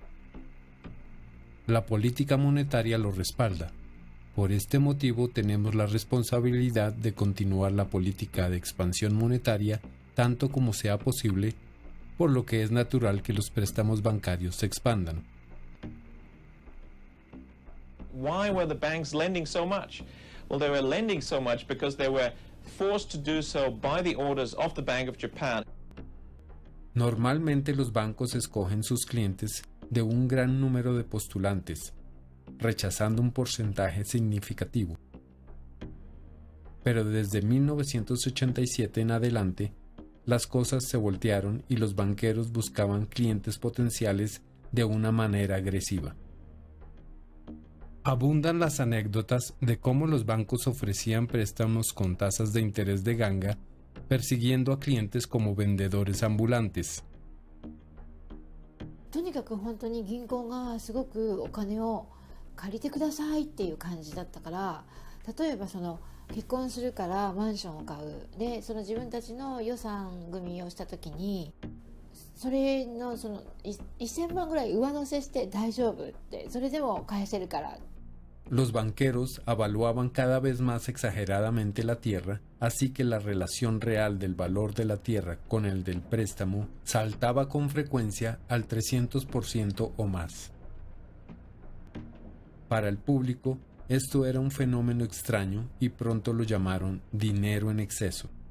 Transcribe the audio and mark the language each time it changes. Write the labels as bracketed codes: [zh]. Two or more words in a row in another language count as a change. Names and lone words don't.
[es] La política monetaria lo respalda. Por este motivo tenemos la responsabilidad de continuar la política de expansión monetaria tanto como sea posible, por lo que es natural que los préstamos bancarios se expandan. [en] Why were the banks lending so much? Well, they were lending so much because they were forced to do so by the orders of the Bank of Japan. [es] Normalmente los bancos escogen sus clientes de un gran número de postulantes, rechazando un porcentaje significativo. Pero desde 1987 en adelante, las cosas se voltearon y los banqueros buscaban clientes potenciales de una manera agresiva. Abundan las anécdotas de cómo los bancos ofrecían préstamos con tasas de interés de ganga, persiguiendo a clientes como vendedores ambulantes. [ja] とにかく本当に銀行がすごくお金を借りてくださいっていう感じだったから、例えば結婚するからマンションを買うで、自分たちの予算組みをした時にそれの1000万ぐらい上乗せして大丈夫って、それでも返せるから。 [es] Los banqueros avaluaban cada vez más exageradamente la tierra, así que la relación real del valor de la tierra con el del préstamo saltaba con frecuencia al 300% o más. Para el público, esto era un fenómeno extraño y pronto lo llamaron dinero en exceso.